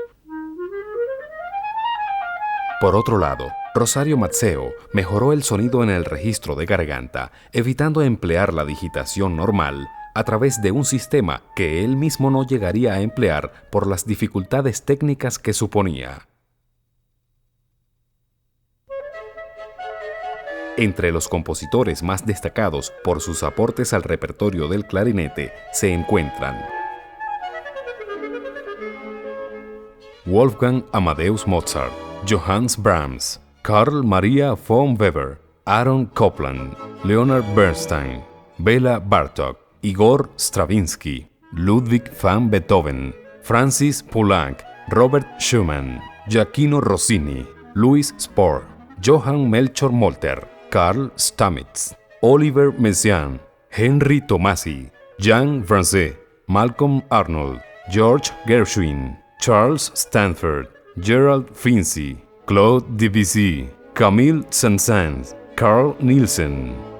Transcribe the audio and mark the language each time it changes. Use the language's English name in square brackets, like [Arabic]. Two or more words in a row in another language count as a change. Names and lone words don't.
[Spanish] Por otro lado, Rosario Mazzeo mejoró el sonido en el registro de garganta, evitando emplear la digitación normal a través de un sistema que él mismo no llegaría a emplear por las dificultades técnicas que suponía. Entre los compositores más destacados por sus aportes al repertorio del clarinete se encuentran Wolfgang Amadeus Mozart, Johannes Brahms, Carl Maria von Weber, Aaron Copland, Leonard Bernstein, Bela Bartók, Igor Stravinsky, Ludwig van Beethoven, Francis Poulenc, Robert Schumann, Gioacchino Rossini, Louis Spohr, Johann Melchior Molter, Carl Stamitz, Oliver Messiaen, Henry Tomasi, Jean Francis, Malcolm Arnold, George Gershwin, Charles Stanford, Gerald Finzi, Claude Debussy, Camille Saint-Saëns, Carl Nielsen.